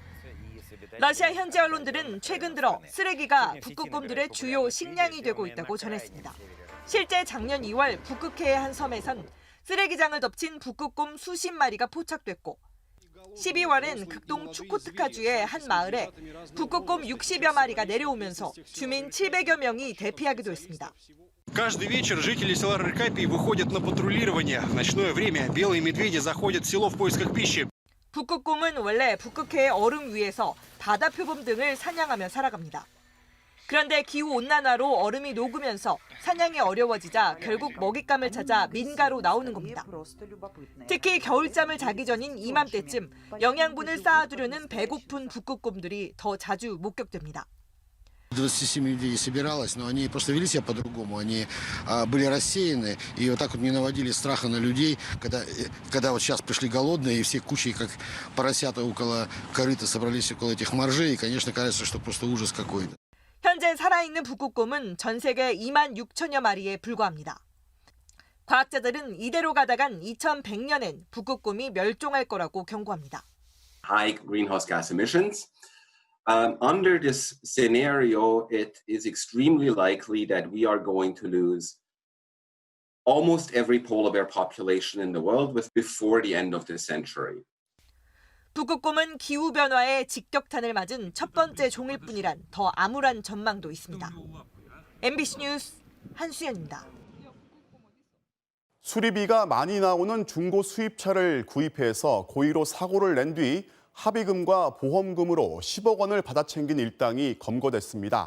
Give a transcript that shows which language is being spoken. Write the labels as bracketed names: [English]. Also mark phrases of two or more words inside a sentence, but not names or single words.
[Korean] 러시아 현지 언론들은 최근 들어 쓰레기가 북극곰들의 주요 식량이 되고 있다고 전했습니다. 실제 작년 2월 북극해의 한 섬에선 쓰레기장을 덮친 북극곰 수십 마리가 포착됐고 12월엔 극동 추코트카주의 한 마을에 북극곰 60여 마리가 내려오면서 주민 700여 명이 대피하기도 했습니다. [Russian] Каждый вечер жители села Рыкапий выходят на патрулирование. В ночное время белые медведи заходят в село в поисках пищи. [Korean] 북극곰은 원래 북극해의 얼음 위에서 바다 표범 등을 사냥하며 살아갑니다. 그런데 기후온난화로 얼음이 녹으면서 사냥이 어려워지자 결국 먹잇감을 찾아 민가로 나오는 겁니다. 특히 겨울잠을 자기 전인 이맘때쯤 영양분을 쌓아두려는 배고픈 북극곰들이 더 자주 목격됩니다. [Russian] 27 людей собиралось, но они просто вели себя по-другому. Они были рассеяны и вот так вот не наводили страха на людей, когда вот сейчас пришли голодные и все кучей, как поросята около корыта, собрались около этих моржей. И, конечно, кажется, что просто ужас какой-то. [Korean] 현재 살아있는 북극곰은 전 세계 2만 6천여 마리에 불과합니다. 과학자들은 이대로 가다간 2100년엔 북극곰이 멸종할 거라고 경고합니다. [English] High greenhouse gas emissions. Under this scenario, it is extremely likely that we are going to lose almost every polar bear population in the world before the end of this century. [Korean] 북극곰은 기후변화의 직격탄을 맞은 첫 번째 종일 뿐이란 더 암울한 전망도 있습니다. MBC 뉴스 한수연입니다. 수리비가 많이 나오는 중고 수입차를 구입해서 고의로 사고를 낸 뒤 합의금과 보험금으로 10억 원을 받아 챙긴 일당이 검거됐습니다.